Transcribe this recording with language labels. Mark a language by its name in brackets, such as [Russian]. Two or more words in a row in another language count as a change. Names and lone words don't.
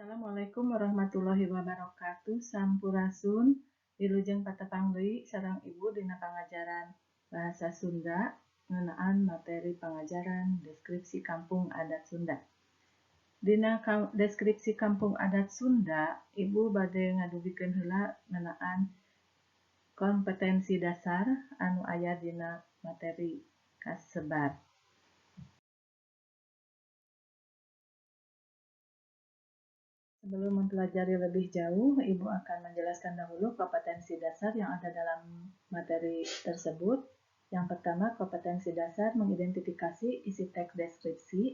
[Arabic] السلام عليكم ورحمة الله وبركاته. [Sundanese] Sampurasun, wilujeng patepang deui sareng Ibu dina pangajaran Bahasa Sunda ngeunaan materi pangajaran deskripsi kampung adat Sunda. Dina deskripsi kampung adat Sunda, Ibu bade ngadugikeun heula ngeunaan kompetensi dasar anu aya dina materi kasebar. [Indonesian] Sebelum mempelajari lebih jauh, Ibu akan menjelaskan dahulu kompetensi dasar yang ada dalam materi tersebut. Yang pertama, kompetensi dasar mengidentifikasi isi teks deskripsi.